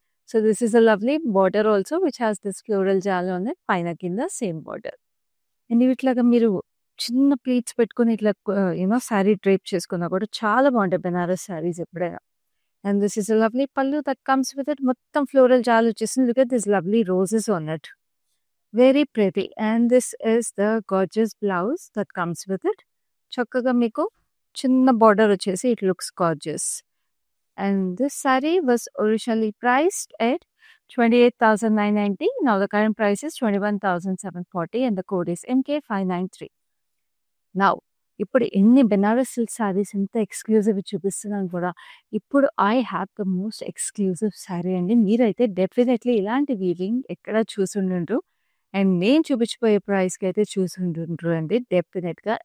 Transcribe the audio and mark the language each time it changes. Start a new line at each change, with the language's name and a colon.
English: So this is a lovely border also which has this floral జాల్ ఉంది.
Telugu: పైన కింద సేమ్ బార్డర్. అండ్ ఇట్లాగా మీరు చిన్న ప్లీట్స్ పెట్టుకుని ఇట్లా యూనో శారీ డ్రేప్ చేసుకున్నా కూడా చాలా బాగుంటాయి బెనారస్ శారీస్ ఎప్పుడైనా.
English: And this is a lovely pallu that comes with it.
Telugu: మొత్తం ఫ్లోరల్ జాల్ వచ్చేసింది.
English: Look at this lovely roses on it. Very pretty. And this is the gorgeous blouse that comes with it.
Telugu: చక్కగా మీకు చిన్న బార్డర్ వచ్చేసి
English: it looks gorgeous. And this saree was originally priced at 28,990. Now the current price is 21,740 and the code is MK593.
Telugu: Now ఇప్పుడు ఎన్ని Banaras silk saris ఎంత exclusive చూపిస్తున్నాను కూడా. ఇప్పుడు
English: I have the most exclusive sari
Telugu: అండి. మీరైతే డెఫినెట్లీ ఇలాంటి వీవింగ్ ఎక్కడ చూసుండ్రు అండ్ నేను చూపించిపోయే ప్రైస్కి అయితే చూసుంటుండ్రు అండి డెఫినెట్గా.